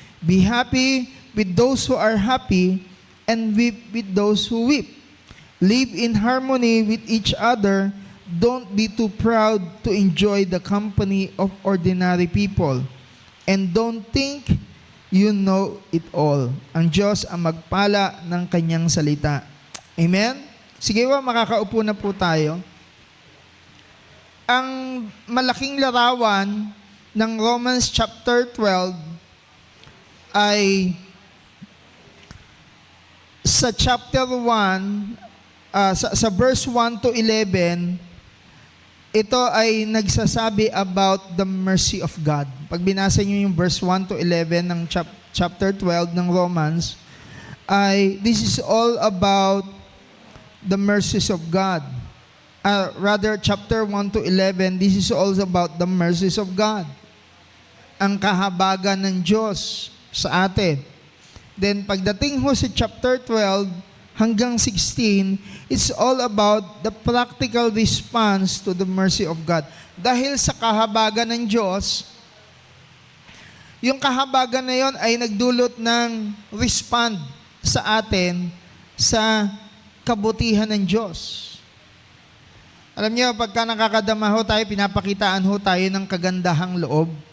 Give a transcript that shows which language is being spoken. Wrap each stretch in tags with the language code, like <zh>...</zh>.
<en>Be happy with those who are happy and weep with those who weep. Live in harmony with each other. Don't be too proud to enjoy the company of ordinary people. And don't think you know it all.</en> <tl>Ang Diyos ang magpala ng kanyang salita. Amen? Sige ba, makakaupo na po tayo. Ang malaking larawan ng Romans chapter 12 ay sa chapter 1, sa verse 1 to 11, ito ay nagsasabi</tl> <en>about the mercy of God.</en> <tl>Pag binasa niyo yung</tl> <en>verse 1 to 11 ng chapter 12 ng Romans, this is all about the mercies of God. Rather, chapter 1 to 11, this is all about the mercies of God.</en> <tl>Ang kahabagan ng Diyos sa atin.</tl> <en>Then,</en> <tl>pagdating ho sa chapter 12 hanggang 16,</tl> <en>it's all about the practical response to the mercy of God.</en> <tl>Dahil sa kahabagan ng Diyos, yung kahabagan na yon ay nagdulot ng respond sa atin sa kabutihan ng Diyos. Alam niyo, pagka nakakadama ho tayo, pinapakitaan ho tayo ng kagandahang loob.</tl>